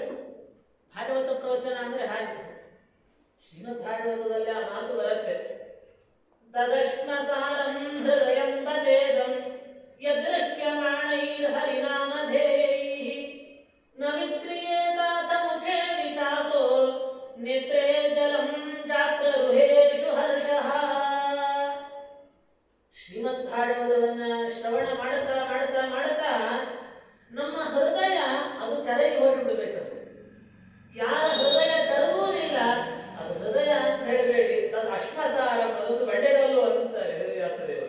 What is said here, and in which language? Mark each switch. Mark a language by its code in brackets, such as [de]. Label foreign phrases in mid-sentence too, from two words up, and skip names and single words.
[kn] ಭಾಗವತ ಪ್ರವಚನ ಅಂದ್ರೆ ಹಾಗೆ. ಶ್ರೀಮದ್ ಭಾಗವತದಲ್ಲಿ ಆ ಮಾತು ಬರುತ್ತೆ, [sa] ತದಶ್ಮಸಾರಂ ಹೃದಯಂ ಬತೇದಂ ಯದೃಹ್ಯಮಾಣೈರ್ಹರಿನಾಮಧೇಯೈಃ ನ ವಿಕ್ರಿಯೇತಾಥ ಮುಖೇ ವಿಕಾಸೋ ನೇತ್ರೇ ಜಲಂ ಗಾತ್ರರುಹೇಷು ಹರ್ಷಃ. [kn] ಶ್ರೀಮದ್ ಭಾಗವತವನ್ನ ಶ್ರವಣ ಮಾಡುತ್ತಾ ಮಾಡುತ್ತಾ ಮಾಡುತ್ತಾ ನಮ್ಮ ಹೃದಯ ಅದು ಕರಗಿ ಹೋಗಿಬಿಡ್ಬೇಕಂತೆ. ಯಾರ ಹೃದಯ ಕರಗುವುದಿಲ್ಲ ಅದು ಹೃದಯ ಅಂತ ಹೇಳಬೇಡಿ, [sa] ತದ್ ಅಶ್ಮಸಾರ, [kn] ಅದೊಂದು ಬಂಡೆಗಲ್ಲು ಅಂತ ಹೇಳಿದ್ರು ವ್ಯಾಸದೇವರು.